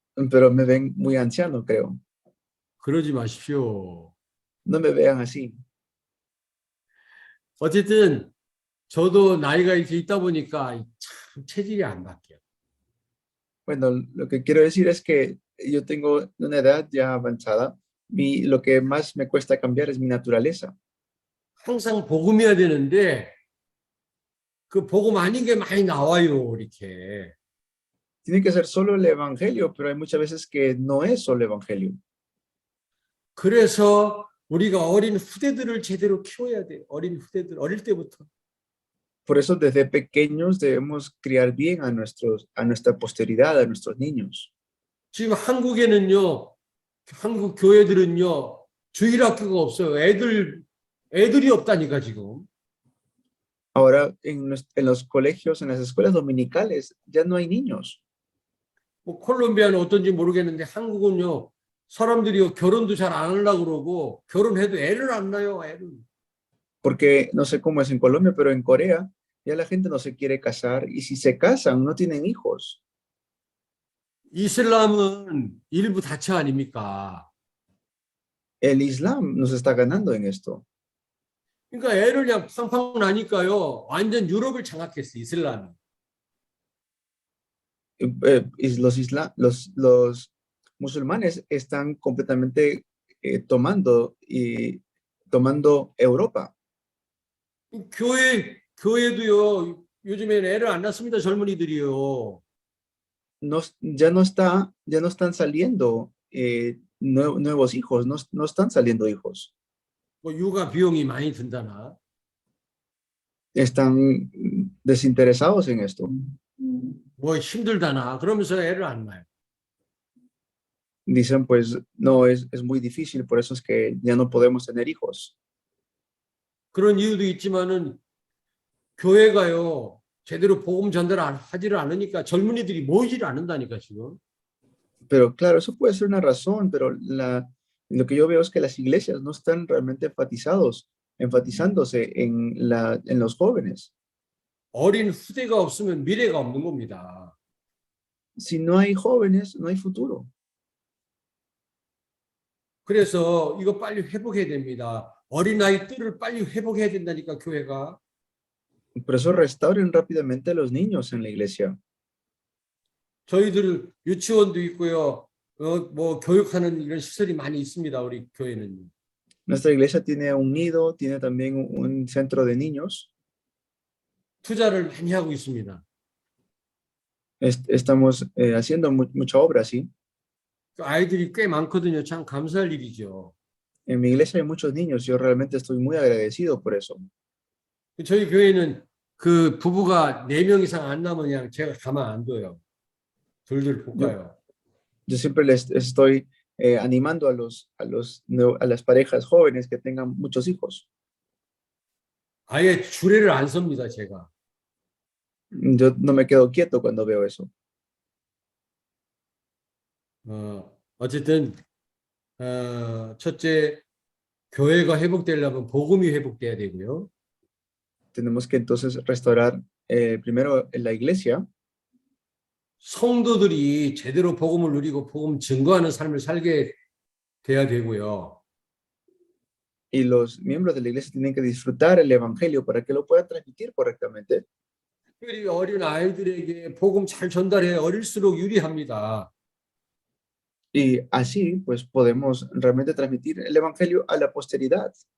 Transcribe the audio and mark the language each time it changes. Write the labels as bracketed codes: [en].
[es] Pero me ven muy anciano, creo. [ko] 그러지 마십시오. [es] No me vean así. [ko] 어쨌든 저도 나이가 이렇게 있다 보니까 참 체질이 안 바뀌어요. [es] Bueno, lo que quiero decir es que yo tengo una edad ya avanzada y lo que más me cuesta cambiar es mi naturaleza. [ko] 항상 복음이어야 되는데 그 복음 아닌 게 많이 나와요, 이렇게. [es] Tiene que ser solo el evangelio, pero hay muchas veces que no es solo el evangelio. [ko] 그래서 우리가 어린 후대들을 제대로 키워야 돼요. 어린 후대들, 어릴 때부터. [es] Por eso desde pequeños debemos criar bien a nuestra posteridad, a nuestros niños. [ko] 지금 한국에는요, 한국 교회들은요, 주일학교가 없어요. 애들이 없다니까 지금. [es] Ahora en los colegios, en las escuelas dominicales, ya no hay niños. [ko] 뭐 콜롬비아는 어떤지 모르겠는데 한국은요, 사람들이 결혼도 잘 안 하려고 그러고 결혼해도 애를 안 낳아요, 애를. [es] Porque no sé cómo es en Colombia, pero en Corea ya la gente no se quiere casar y si se casan no tienen hijos. [ko] 이슬람은 일부 다처 아닙니까? [es] El Islam nos está ganando en esto. [ko] 그러니까 애를 그냥 팡팡 나니까요, 완전 유럽을 장악했어, 이슬람이. [es] Los musulmanes están completamente tomando Europa. [ko] 교회도요, 요즘에는 애를 안 낳습니다, 젊은이들이요. [es] Ya no están saliendo nuevos hijos, no están saliendo hijos. [ko] 뭐 육아 비용이 많이 든다나. [es] Están desinteresados en esto. [ko] 뭐 힘들다나. 그러면서 애를 안 낳아요. [es] Dicen, pues, no, es muy difícil, por eso es que ya no podemos tener hijos. [ko] 그런 이유도 있지만은 교회가요, 제대로 복음 전달하지를 않으니까 젊은이들이 모이지를 않는다니까 지금. [es] Pero claro, eso puede ser una razón, pero lo que yo veo es que las iglesias no están realmente enfatizándose en los jóvenes. [ko] 어린 후대가 없으면 미래가 없는 겁니다. [es] Si no hay jóvenes, no hay futuro. [ko] 그래서 이거 빨리 회복해야 됩니다. 어린아이 뜰을 빨리 회복해야 된다니까 교회가. [es] Por eso restauren rápidamente a los niños en la iglesia. [ko] 저희들 유치원도 있고요. 뭐 교육하는 이런 시설이 많이 있습니다. 우리 교회는. [es] Nuestra iglesia tiene un nido, tiene también un centro de niños. [ko] 투자를 많이 하고 있습니다. [es] Estamos haciendo mucha obra, sí. [ko] 아이들이 꽤 많거든요. 참 감사할 일이죠. [es] En mi iglesia hay muchos niños. Yo realmente estoy muy agradecido por eso. [ko] 저희 교회는 그 부부가 4명 이상 안 나면 그냥 제가 가만 안 둬요. 둘둘 볶아요. [es] Yo siempre les estoy animando a las parejas jóvenes que tengan muchos hijos. [ko] 아예 주례를 안 섭니다, 제가. [es] Yo no me quedo quieto cuando veo eso. [ko] 어쨌든 첫째, 교회가 회복되려면 복음이 회복돼야 되고요. [es] Tenemos que entonces restaurar primero en la iglesia, [ko] 성도들이 제대로 복음을 누리고 복음 증거하는 삶을 살게 돼야 되고요. [es] y los miembros de la iglesia tienen que disfrutar el evangelio para que lo puedan transmitir correctamente. [ko] 특별히 어린 아이들에게 복음 잘 전달해 어릴수록 유리합니다. [es] Y así, pues, podemos realmente transmitir el evangelio a la posteridad.